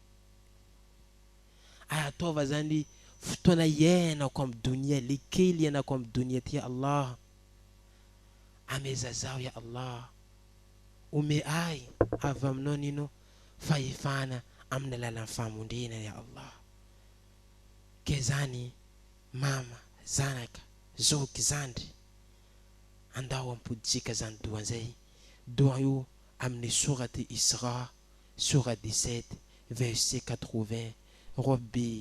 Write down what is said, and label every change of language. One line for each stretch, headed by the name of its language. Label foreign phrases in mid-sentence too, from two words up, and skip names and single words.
Malagasy: ay ataova zany fotoana iainako amin'ny dunia le kely iainako amin'ny dunia ty Allah ameza zao
Arabic: يا الله
Malagasy: ome ay avy aminao nino fahefana amin'ny alalan'ny famondrena
Arabic: يا الله
Malagasy: ke zany mama zanaka zoky zandry andao ampoditsika zany doa zay doa io amin'ny sourate Isra
French: sourate 17 verset 80
Malagasy: rabbi